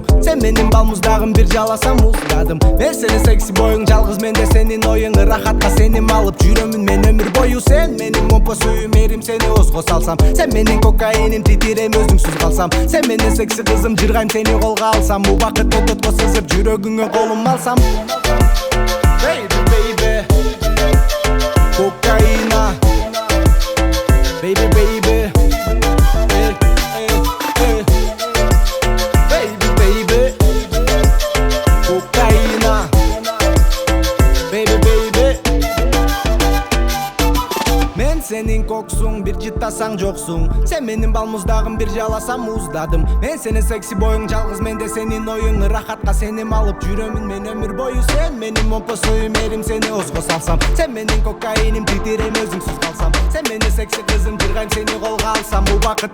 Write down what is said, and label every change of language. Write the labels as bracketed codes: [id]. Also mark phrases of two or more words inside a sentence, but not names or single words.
[ky] Сен менин бал муздагым, бир жаласам муздадым. Мен сенин секси боюң, жалгыз менде сенин оюң. Ырахатка сени алып жүрөмүн мен өмүр бою. Сен менин момпо сүймерим, сени озго салсам. Сен менин кокаиним, титирейм өзүңсүз калсам. Сен менин секси кызым, жыргайм сени колго алсам. Убакыт өтөт сызып жүрөгүңө колум алсам. [en] Baby, baby, cocaína. Baby, baby, hey, hey, hey. Baby, baby, cocaína. Baby, baby. [ky] Мен сенин коксуң, bir жытасаң жоксуң. Sen менин бал муздагым, бир жаласам муздадым. Мен сенин секси боюң, жалгыз менде сенин оюң. Ырахатка сени алып жүрөмүн мен өмүр бою. Сен менин момпо сүймерим, сени озго салсам. Сен менин кокаиним, титирейм өзүңсүз калсам. Сен менин секси кызым, жыргайм сени колго алсам.